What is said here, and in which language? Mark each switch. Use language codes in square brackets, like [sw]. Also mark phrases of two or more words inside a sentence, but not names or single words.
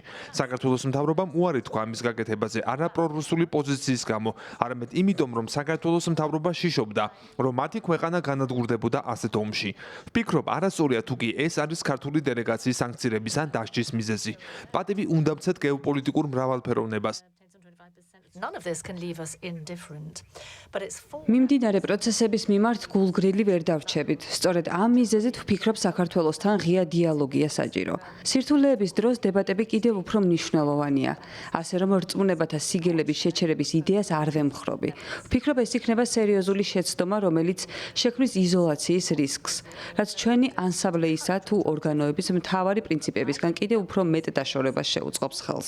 [ka] საქართველოს მთავრობამ უარი თქვა ამის გაკეთებაზე არა პრორუსული პოზიციის გამო, არამედ იმიტომ, რომ საქართველოს მთავრობა შიშობდა, რომ მათი ქვეყანა განადგურდებოდა ასეთ ომში. ვფიქრობ, არასწორია თუ კი ეს არის ქართული დელეგაციის სანქცირების ან დასჯის მიზეზი. პატივი უნდა ვცეთ გეოპოლიტიკურ მრავალფეროვნებას. [en] None of this can leave us indifferent. But it's for [ka] მიმდინარე პროცესების მიმართ გულგრილი ვერ დავრჩებით. სწორედ ამ მიზეზით ვფიქრობ საქართველოსთან ღია დიალოგია საჭირო. სირთულეების დროს დებატები კიდევ უფრო მნიშვნელოვანია. ასე რომ რწმუნებათა სიგელების შეჩერების იდეას არ ვემხრობი. ვფიქრობ ეს იქნება სერიოზული შეცდომა, რომელიც შექმნის იზოლაციის რისკს, რაც ჩვენი ანსამბლეისა თუ ორგანოების მთავარი პრინციპებისგან კიდევ უფრო მეტ დაშორებას შეუწყობს ხელს.